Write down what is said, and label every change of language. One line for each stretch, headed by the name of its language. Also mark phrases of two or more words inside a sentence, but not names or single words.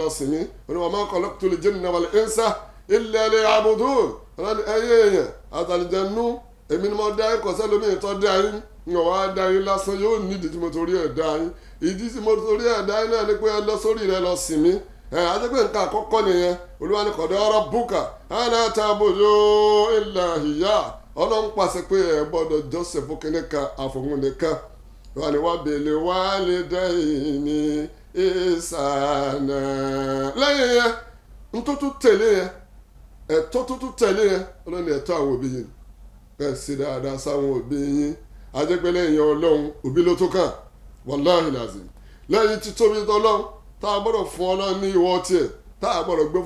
Yoruba: lọ sìn mí
Arabic: وما خلقت الجن والإنس إلا ليعبدون
Yoruba: Ọlọ́run ẹ̀yẹ èèyàn àtàlìjẹ̀nú èmi ni mo dá ẹ̀kọ́ sẹ́lómi ìtọ́ dá yín ìwọ̀n wá dá yín lásán yóò nídìí tí mo torí ẹ̀ dá yín ìdí tí mo torí ẹ̀ dá yín náà ni pé ẹ lọ sórí rẹ̀ lọ sìn mí àjẹpẹ́ nǹkan àkọ́kọ́ nìyẹn Olúwa ní
Arabic: وقضى ربك ألا تعبدوا إلا إياه
Yoruba: Ọlọ́run pàṣẹ pé ẹ gbọ́dọ̀ jọ́sìn fún kínníkan àfọ̀hún nìkan wọ́n ní
Arabic: وبالوالدين
Yoruba: ihsana lẹ́yìn yẹn ntótó tẹ̀lé yẹn ẹ̀tọ́ tó tẹ̀lé yẹn Ọlọ́run ní ẹ̀tọ́ àwọn òbí yìí ẹ̀ sí dáadáa sáwọn òbí yín ajẹ́pẹ́ lẹ́yìn Ọlọ́run òbí ló tó kàn
Arabic: والله لازم
Yoruba: lẹ́yìn títóbi tọ́lọ́run tá a gbọ́dọ̀ fún Ọlọ́run ní ìwọ tiẹ̀ tá a gbọ́dọ̀ gbé